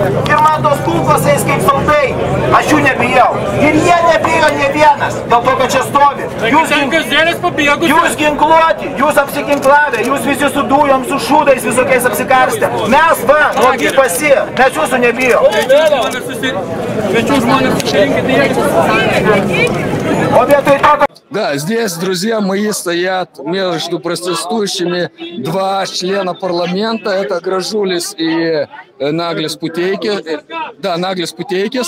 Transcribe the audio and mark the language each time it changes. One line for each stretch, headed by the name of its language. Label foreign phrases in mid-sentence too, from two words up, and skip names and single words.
Lithuanian: Ir man tos kulkos eis kaip saldai. Aš jų nebijau. Ir jie nebijo ne vienas. Dėl to, kad čia stovi. Jūs ginkluoti, jūs apsiginklavę, jūs visi su dujom, su šūdais visokiais apsikarstę. Mes va, nuogi pasi, mes jūsų nebijo.
Russian: Да, здесь, друзья мои, стоят между протестующими 2 члена парламента. Это Гражулис и Наглис Путейкис. Да, Наглис Путейкис.